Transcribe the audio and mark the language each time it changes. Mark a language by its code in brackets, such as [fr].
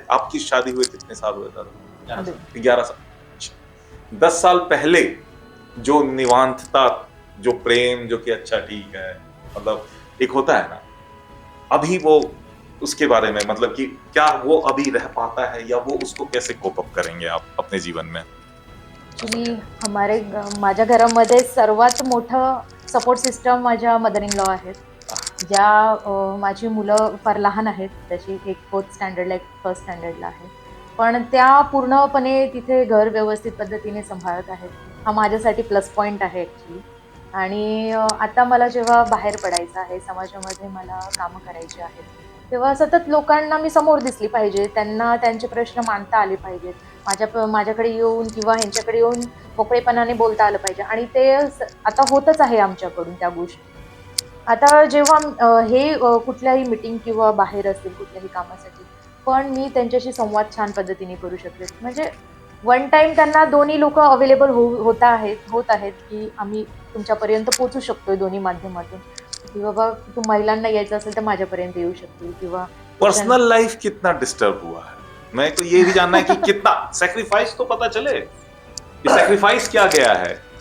[hi] आपकी शादी हुए कितने साल हुए दादा? 11 साल। 10 साल पहले जो निवांतता, जो प्रेम, जो कि अच्छा ठीक है, मतलब एक होता है ना, अभी वो उसके बारे में मतलब कि क्या वो अभी रह पाता है, या वो उसको कैसे कोप अप करेंगे आप अपने जीवन में? [mr] ॲक्च्युली माझ्या घरामध्ये सर्वात मोठं सपोर्ट सिस्टम माझ्या मदर इन लॉ आहेत, ज्या माझी मुलं फार लहान आहेत, त्याची एक 4th स्टँडर्डला एक 1st स्टँडर्डला आहे, पण त्या पूर्णपणे तिथे घर व्यवस्थित पद्धतीने सांभाळत आहेत. हा माझ्यासाठी प्लस पॉईंट आहे ॲक्च्युली. आणि आता मला जेव्हा बाहेर पडायचं आहे, समाजामध्ये मला कामं करायची आहेत, तेव्हा सतत लोकांना मी समोर दिसली पाहिजे, त्यांना त्यांचे प्रश्न मांडता आले पाहिजेत, माझ्याकडे येऊन किंवा ह्यांच्याकडे येऊन मोकळेपणाने बोलता आलं पाहिजे, आणि ते आता होतच आहे आमच्याकडून त्या गोष्टी. आता जेव्हा हे कुठल्याही मीटिंग किंवा बाहेर असतील कुठल्याही कामासाठी, पण मी त्यांच्याशी संवाद छान पद्धतीने करू शकते. म्हणजे वन टाइम त्यांना दोन्ही लोक अवेलेबल होत आहेत की आम्ही तुमच्यापर्यंत पोहोचू शकतोय दोन्ही माध्यमातून, की बाबा तू महिलांना यायचं असेल तर माझ्यापर्यंत येऊ शकतील. किंवा [hi] पर्सनल लाइफ कितना डिस्टर्ब हुआ है, मैं तो ये भी जानना है कि कितना सैक्रिफाइस तो पता चले, ये सैक्रिफाइस क्या गया है?